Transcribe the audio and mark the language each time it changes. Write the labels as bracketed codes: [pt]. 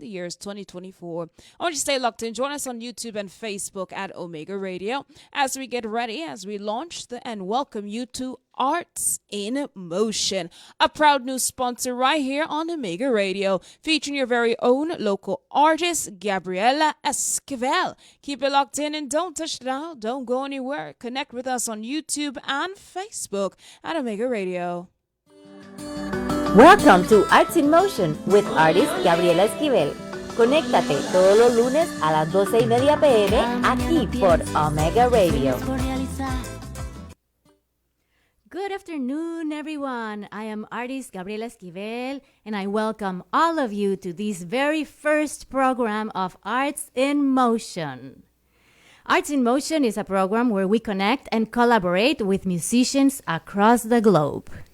[en] The year is 2024. I want you to stay locked in. Join us on YouTube and Facebook at Omega Radio as we get ready, as we launch and welcome you to Arts in Motion, a proud new sponsor right here on Omega Radio, featuring your very own local artist, Gabriela Esquivel. Keep it locked in and don't touch it out. Don't go anywhere. Connect with us on YouTube and Facebook at Omega Radio. Welcome to Arts in Motion with artist Gabriela Esquivel. [es] Conéctate todos los lunes a las 12:30 p.m. aquí por Omega Radio. [en] Good afternoon, everyone. I am artist Gabriela Esquivel, and I welcome all of you to this very first program of Arts in Motion. Arts in Motion is a program where we connect and collaborate with musicians across the globe.